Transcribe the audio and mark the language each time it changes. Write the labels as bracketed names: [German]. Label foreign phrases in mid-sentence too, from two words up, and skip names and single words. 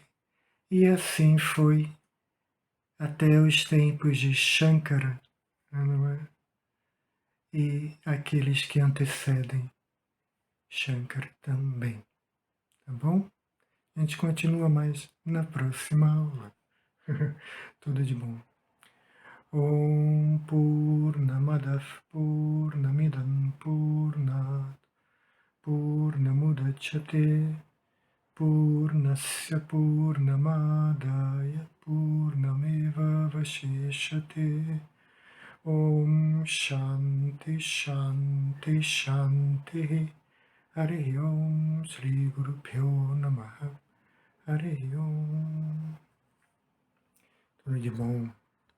[Portuguese] E assim foi até os tempos de Shankara, não é? E aqueles que antecedem Shankara também, tá bom? A gente continua mais na próxima aula. Tudo de bom. [Sanskrit] ॐ पूर्णमदः पूर्णमिदं पूर्णात् पूर्णमुदच्यते पूर्णस्य पूर्णमादाय वशिष्यते. ॐ शान्तिः शान्तिः शान्तिः. हरि ॐ श्री गुरुभ्यो नमः. हरि ॐ. [Portuguese] Tudo de bom.